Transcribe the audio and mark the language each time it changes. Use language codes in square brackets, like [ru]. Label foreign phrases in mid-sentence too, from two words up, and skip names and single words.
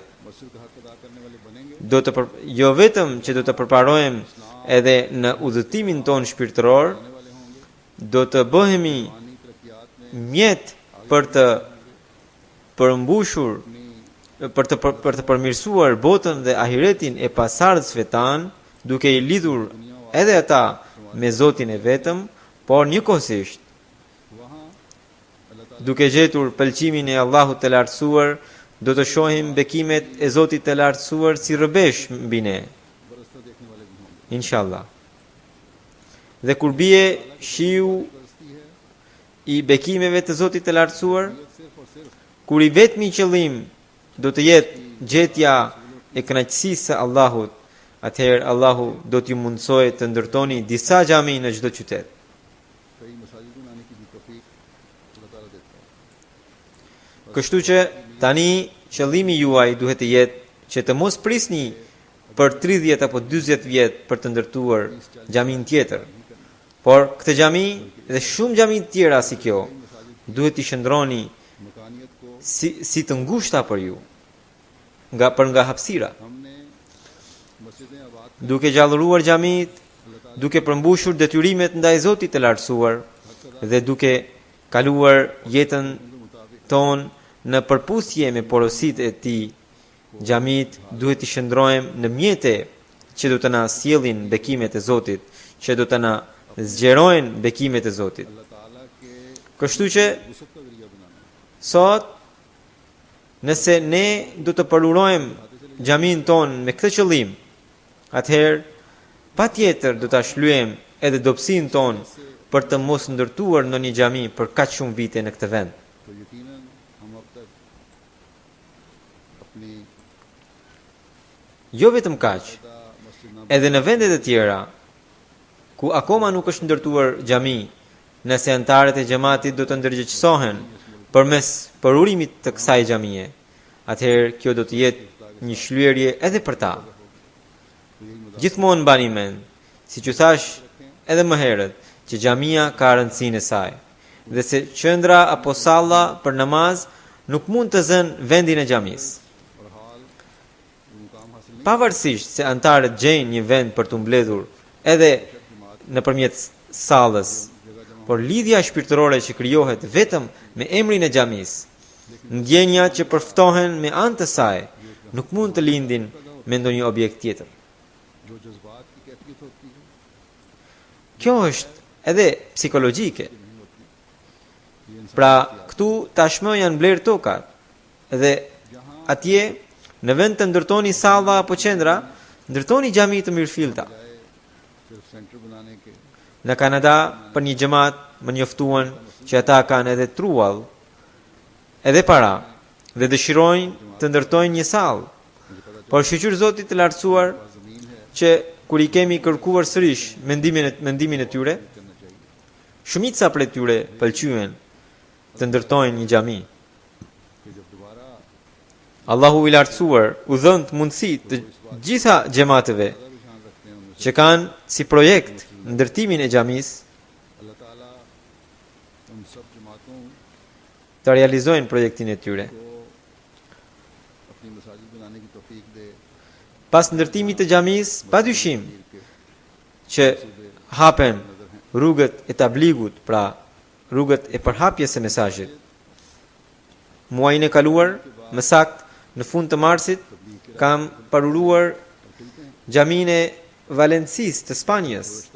[ur] مسجد کا حق ادا کرنے والے بنیں گے [sq] jo vetëm që do të përparojmë edhe në udhëtimin ton shpirtëror, do të bëhemi [ur] روحانی ترقیات میں [sq] mjet për të përmbushur, për të përmirësuar botën dhe ahiretin e pasardhësve tan, duke i lidhur edhe ata me Zotin e vetëm, por njëkohësisht [ur] وہاں اللہ تعالیٰ [sq] duke gjetur pëlqimin e Allahut të lartësuar, do të shohim bekimet e Zotit të lartësuar si rrëbesh mbi ne, [ur] برستا دیکھنے والے بھی ہوں گے. [sq] inshallah. Dhe kur bie shiu [ur] برستی ہے [sq] i bekimeve të Zotit të lartësuar, [ur] صرف اور صرف [sq] kur i vetmi qëllim do të jetë gjetja e kënaqësisë së Allahut, atëherë Allahu do t'ju mundsojë të ndërtoni disa xhami në çdo qytet. [ur] کئی مساجد بنانے کی بھی توفیق اللہ تعالیٰ دیتا ہے. [sq] Kështu që tani qëllimi juaj duhet të jetë që të mos prisni për 30 apo 40 vjet për të ndërtuar xhamin tjetër. Por këtë xhami dhe shumë xhami të tjera si kjo duhet t'i shndroni [ur] مکانیت کو [sq] si të ngushta për ju, nga hapësira, [ur] ہم نے مسجدیں آباد [sq] duke gjallëruar xhamit, duke përmbushur detyrimet ndaj Zotit të lartësuar dhe duke kaluar jetën ton në përputhje me porositë e tij. Xhamit duhet i shndrojmë në mjete që do të na sjellin bekimet e Zotit, që do të na zgjerojnë bekimet e Zotit. [ur] اللہ تعالیٰ کے [sq] Kështu që [ur] وسعت کا ذریعہ بنانا [sq] sot nëse ne do të përurojmë xhamin ton me këtë qëllim, atëherë patjetër do ta shlyejmë edhe dobësinë ton për të mos ndërtuar ndonjë xhami për kaq shumë vite në këtë vend. [ur] تو یقیناً ہم اب تک اپنی [sq] Jo vetëm kaq, [ur] مسجد نہ [sq] edhe në vendet e tjera ku akoma nuk është ndërtuar xhami, nëse anëtarët e xhamatit do të ndërgjegjësohen përmes përurimit të kësaj xhamie, atëherë kjo do të jetë një shlyerje edhe për ta. Gjithmonë mbani mend, siç u thash edhe më herët, që xhamia ka rëndësinë e saj, dhe se qendra apo salla për namaz nuk mund të zënë vendin e xhamisë. [ur] اور حال مقام حاصل نہیں [sq] Pavarësisht se antarët gjejnë një vend për të mbledhur edhe nëpërmjet sallës, por lidhja shpirtërore që krijohet vetëm me emrin e xhamisë, ndjenjat që përftohen me anë të saj, nuk mund të lindin me ndonjë objekt tjetër. [ur] جو جذبات کی کیفیت ہوتی ہے [sq] Kjo është edhe psikologjike. [ur] یہ انسان [sq] Pra, këtu tashmë janë blerë tokat, dhe atje në vend të ndërtoni salla apo qendra, ndërtoni xhami të mirëfillta. [ur] جائے صرف سینٹر بنانے کے [sq] Në Kanada, për një xhamat më njoftuan që ata kanë edhe truall, edhe para, dhe dëshirojnë të ndërtojnë një sallë. Por shqyr Zotit të lartësuar [ur] زمین ہے [sq] që kur i kemi kërkuar sërish mendimin e tyre, [ur] کرنا چاہیے [sq] shumica prej tyre pëlqyen të ndërtojnë një xhami. [ur] کہ جب دوبارہ [sq] Allahu i lartësuar u dhënë të mundësi të gjitha xhamateve [ur] رجحان رکھتے ہیں ان میں [sq] që kanë si projekt ndërtimin e xhamisë [ur] اللہ تعالیٰ ان سب جماعتوں [sq] të realizojnë projektin e tyre. [ur] کو اپنی مساجد بنانے کی توفیق دے [sq] Pas ndërtimit të xhamisë, padyshim [ur] के [sq] që hapen rrugët e tabligut, pra rrugët e përhapjes së mesazhit. Muajin e kaluar, më saktë në fund të marsit, kam paruruar xhamin e Valencisë të Spanjës.